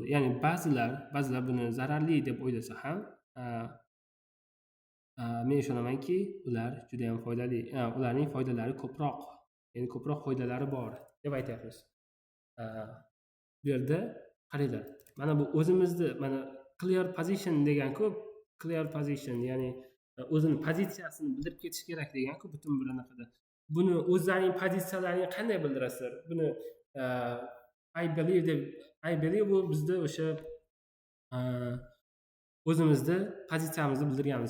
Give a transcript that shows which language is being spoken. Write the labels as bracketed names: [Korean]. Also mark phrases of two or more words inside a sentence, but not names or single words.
[Uzbek] Ya'ni ba'zilar buni zararli deb o'ylasa ham, men ishonamanki, ular juda ham foydali. Ularning foydalari ko'proq, ya'ni ko'proq foydalari bor deb aytyapmiz. Bu yerda qaranglar, mana bu o'zimizni mana [English] clear position [Uzbek] degan-ku, [English] clear position, [Uzbek] ya'ni o'zini pozitsiyasini bildirib ketish kerak degan-ku butun bir anaqada. Buni o'zlarining pozitsiyalarini qanday bildirasizlar? Buni [English] I believe [Uzbek] bu bizda o'sha o'zimizni pozitsiyamizni bildirganmiz.